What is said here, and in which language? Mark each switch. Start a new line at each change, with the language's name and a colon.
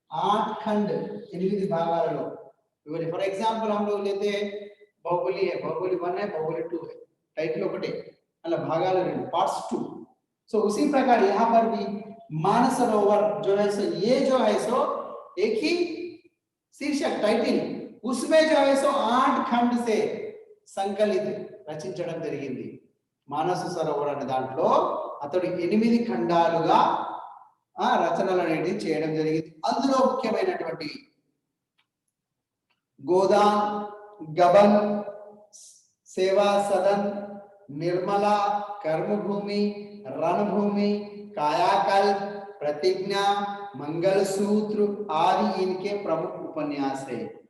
Hindi: 8 खंड 8 భాగాలలో for example हम लोग लेते हैं बाहुबली है बाहुबली 1 है बाहुबली 2 है टाइटल
Telugu: ఒకటే అలా భాగాలు
Hindi: రెండు पार्ट्स 2 सो उसी प्रकार यहाँ पर भी मानस सरोवर जो है सो ये जो है सो एक ही शीर्षक टाइटल उसमें जो है सो 8 खंड से
Telugu: సంకలిత రచించడం జరిగింది. మానస సరోవర అనే దాంట్లో అతడు 8 ఖండాలుగా రచనలు అనేది చేయడం జరిగింది. అందులో ముఖ్యమైనటువంటి గోదాన్, గబన్, సేవా సదన్, నిర్మలా, कर्मभूमि, रणभूमि, कायाकल्प, प्रतिज्ञा, मंगलसूत्र
Hindi: आदि इनके प्रमुख उपन्यास है.